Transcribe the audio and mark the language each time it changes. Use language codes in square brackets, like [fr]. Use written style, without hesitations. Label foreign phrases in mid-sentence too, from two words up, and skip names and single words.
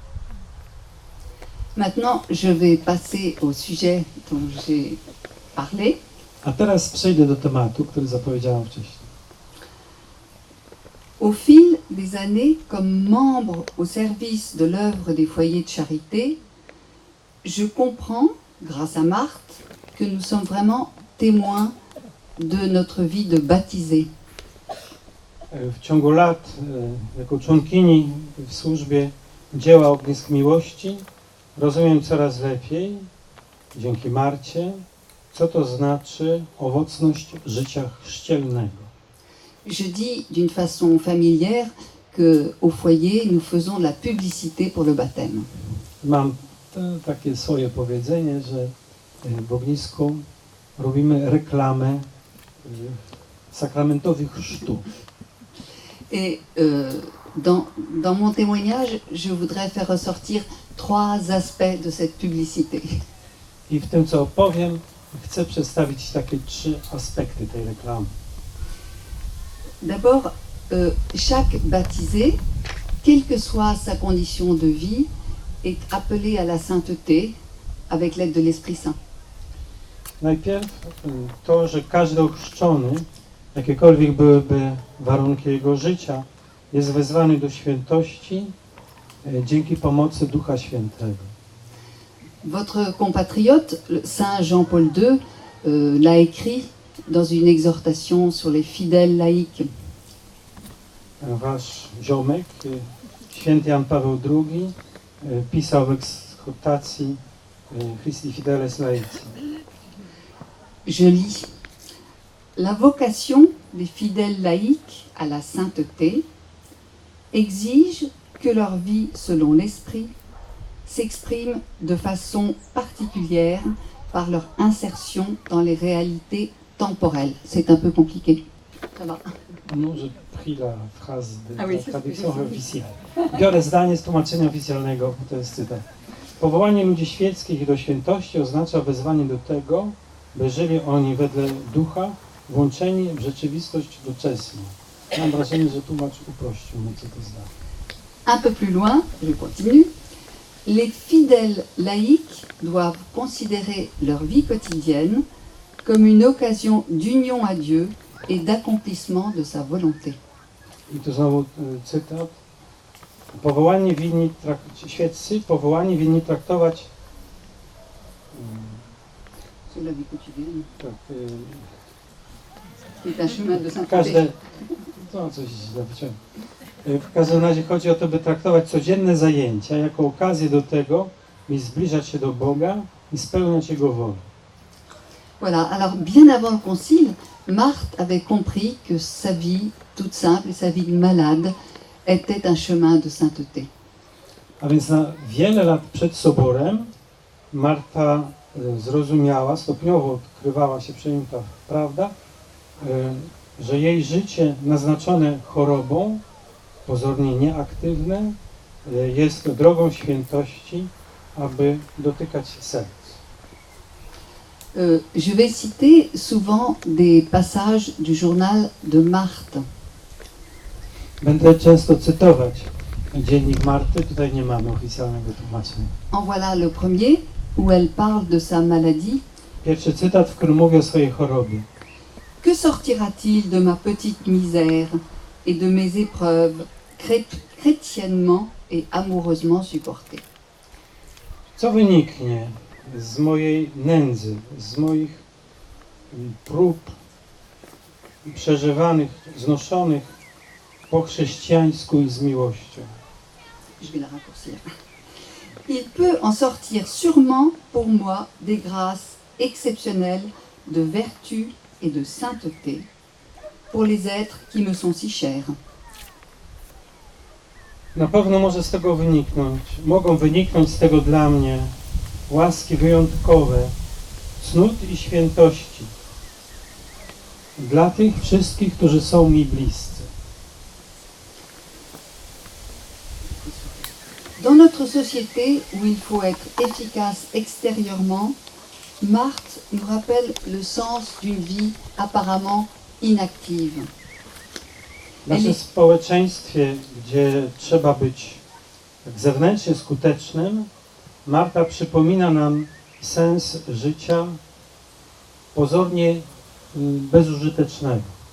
[fr] Maintenant, je vais passer au sujet dont j'ai parlé. [pl] A teraz przejdę do tematu, który zapowiedziałam wcześniej. [fr] Au fil des années, comme membre au service de l'œuvre des foyers de charité, je comprends, grâce à Marthe, que nous sommes vraiment témoins de notre vie de baptisés. [pl] W ciągu lat, jako członkini w służbie dzieła Ognisk Miłości, rozumiem coraz lepiej, dzięki Marcie, co to znaczy owocność życia chrzcielnego. [fr] Je dis d'une façon familière qu'au foyer, nous faisons de la publicité pour le baptême. [pl] Mam takie swoje powiedzenie, że w ognisku robimy reklamę sakramentowi chrztu. [fr] Et dans mon témoignage, je voudrais faire ressortir 3 aspects de cette publicité. [pl] I w tym, co opowiem, chcę przedstawić takie 3 aspekty tej reklamy. [fr] D'abord, chaque baptisé, quelle que soit sa condition de vie, est appelé à la sainteté avec l'aide de l'Esprit Saint. [pl] Najpierw to, że każdy ochrzczony, jakiekolwiek byłyby warunki jego życia, jest wezwany do świętości dzięki pomocy Ducha Świętego. [fr] Votre compatriote, Saint Jean-Paul II, l'a écrit dans une exhortation sur les fidèles laïcs. [pl] Wasz ziomek, święty Jan Paweł II, pisał w ekshortacji Christi Fideles Laici. [fr] Je lis. La vocation des fidèles laïcs à la sainteté exige que leur vie selon l'esprit s'exprime de façon particulière par leur insertion dans les réalités temporelles. C'est un peu compliqué. Ça va. [pl] No, że [fr] pris la phrase de Ah oui, la c'est traduction ce que j'ai officielle. [pl] Biorę zdanie z tłumaczenia oficjalnego, bo to jest cytat. Powołanie ludzi świeckich do świętości oznacza wezwanie do tego, by żyli oni wedle ducha, włączeni w rzeczywistość doczesną. Mam wrażenie, że tłumacz uprościł nieco to zdanie. [fr] Un peu plus loin, je continue. Les fidèles laïcs doivent considérer leur vie quotidienne comme une occasion d'union à Dieu et d'accomplissement de sa volonté. [pl] I tu znowu cytat. Świeccy powołani winni traktować [fr] C'est la vie quotidienne. [pl] tak, [fr] C'est un chemin de sainteté. [pl] każde, no coś źle wyciągnę. W każdym razie chodzi o to, by traktować codzienne zajęcia jako okazję do tego, by zbliżać się do Boga i spełniać Jego wolę. [fr] Voilà, alors bien avant le concile, Marthe avait compris que sa vie toute simple et sa vie de malade était un chemin de sainteté. [pl] A więc na wiele lat przed soborem Marta zrozumiała, stopniowo odkrywała się przejęta prawda, że jej życie naznaczone chorobą, pozornie nieaktywne, jest drogą świętości, aby dotykać serc. [fr] Je vais citer souvent des passages du journal de Marthe. [pl] Będę często cytować dziennik Marty, tutaj nie mamy oficjalnego tłumaczenia. [fr] En voilà le premier, où elle parle de sa maladie. [pl] Pierwszy cytat, w którym mówi o swojej chorobie. [fr] Que sortira-t-il de ma petite misère et de mes épreuves chrétiennement et amoureusement supportées? Co wyniknie z mojej nędzy, z moich prób przeżywanych, znoszonych po chrześcijańsku i z miłością? Je vais la raccourcir. Il peut en sortir sûrement pour moi des grâces exceptionnelles de vertu et de sainteté pour les êtres qui me sont si chers. [pl] Na pewno mogą wyniknąć z tego dla mnie łaski wyjątkowe, cnót i świętości dla tych wszystkich, którzy są mi bliscy. [fr] Dans notre société où il faut être efficace extérieurement, Marthe nous rappelle le sens d'une vie apparemment inactive. [pl] W naszym społeczeństwie, gdzie trzeba być tak zewnętrznie skutecznym, Marta przypomina nam sens życia pozornie bezużytecznego.